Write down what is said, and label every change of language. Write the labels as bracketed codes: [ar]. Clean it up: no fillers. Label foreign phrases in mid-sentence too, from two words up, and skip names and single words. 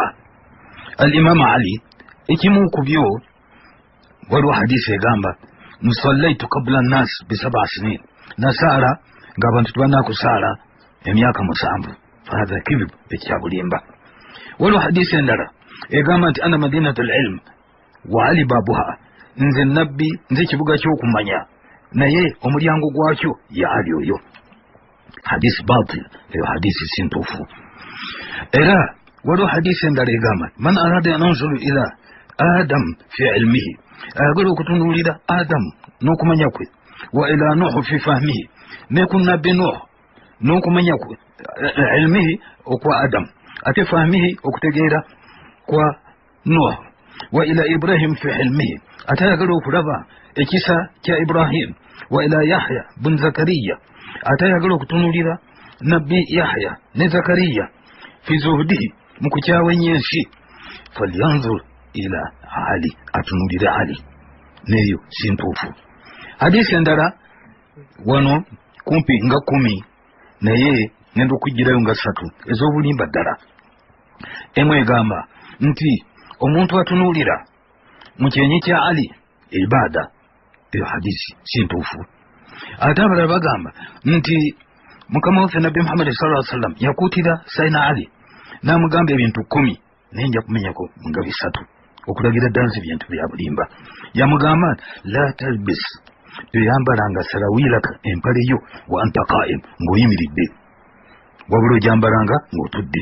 [lg] Al-imam Ali, ekimu ku byo waliwo hadisi egamba [ar] صليت قبل الناس ب7 سنين, [lg] nasaala ng'abantu tebanakusaala emyaka 7. [ar] فهذا كذب, [lg] ekyabulimba. waliwo hadisi endala egamba nti [ar] أنا مدينة العلم وعلي بابها, [lg] nze nabbi nze ekibuga ky'okumanya naye omulyango gwakyo ya ali oyo. hadisi batil, eyo hadisi sintuufu. [ar] era waliwo hadisi endala egamba من أراد أن ينظر إلى آدم في علمه, [lg] ayagala okutunuulira adamu n'okumanya kwe, [ar] وإلى نوح في فهمه, [lg] ne ku nabbi nuhu n'okumanya kwe, ilmihi okwa adamu, ate fahmihi okutegeera kwa nuhu, [ar] وإلى إبراهيم في حلمه, [lg] ate ayagala okulaba ekisa kya ibrahim, [ar] وإلى يحيى بن زكريا, [lg] ate ayagala okutunuulira nabbi yahya ne zakariya [ar] في زهده, [lg] mu kukyawa enyensi, [ar] فلينظر إلى علي, [lg] atunuulire ali, neyo sintuufu. hadisi endala wano kumpi nga 10 naye ngenda okugirayo nga 3 ez'obulimba ddala. emu egamba nti omuntu atunuulira mu kyenyi kya ali ibada, eyo hadisi sintuufu. ate abalala bagamba nti mukama waffe nabbi muhammadi [ar] صلى الله عليه وسلم [lg] yakuutira sayina ali n'amugamba ebintu 10 naye nja kumenyako nga 3 okulagira ddala nti bintu bya bulimba. yamugamba [ar] لا تلبس, [lg] toyambalanga sarawilaka empale yo [ar] وأنت قائم, [lg] ng'oyimiridde, wabula ojambalanga ng'otudde.